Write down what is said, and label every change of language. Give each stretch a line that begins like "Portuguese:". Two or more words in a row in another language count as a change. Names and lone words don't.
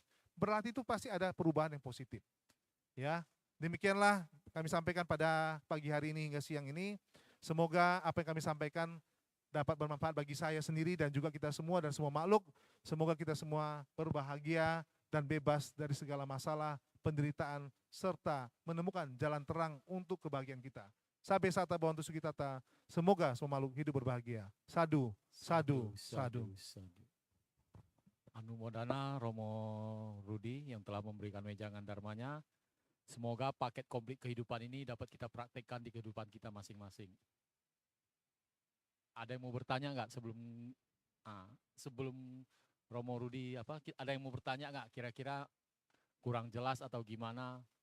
Indonesian: Berlatih itu pasti ada perubahan yang positif. Ya, demikianlah kami sampaikan pada pagi hari ini hingga siang ini. Semoga apa yang kami sampaikan dapat bermanfaat bagi saya sendiri dan juga kita semua dan semua makhluk. Semoga kita semua berbahagia dan bebas dari segala masalah, penderitaan, serta menemukan jalan terang untuk kebahagiaan kita.
Pali: Sabe sata bhavantu sukhitata.
Indonesian: Semoga semua makhluk hidup berbahagia.
Pali: Sadu, sadu, sadu.
Indonesian: Anumodana Romo Rudi yang telah memberikan wejangan dharmanya. Semoga paket komplit kehidupan ini dapat kita praktekkan di kehidupan kita masing-masing. Ada yang mau bertanya nggak sebelum Romo Rudi ada yang mau bertanya nggak kira-kira kurang jelas atau gimana?